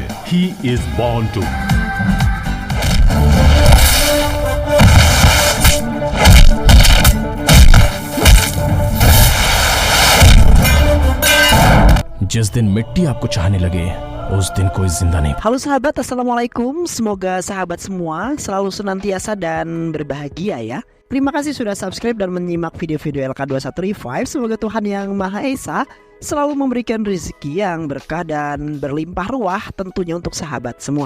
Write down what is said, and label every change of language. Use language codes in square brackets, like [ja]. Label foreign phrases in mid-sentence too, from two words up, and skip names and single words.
[en] He is born to. [hi] जिस दिन मिट्टी आपको चाहने लगे, उस दिन कोई जिंदा नहीं. [id] Halo sahabat, assalamualaikum. Semoga sahabat semua selalu senantiasa dan berbahagia ya. Terima kasih sudah subscribe dan menyimak video-video LK21 Revive. Semoga Tuhan Yang Maha Esa selalu memberikan rezeki yang berkah dan berlimpah ruah tentunya untuk sahabat semua.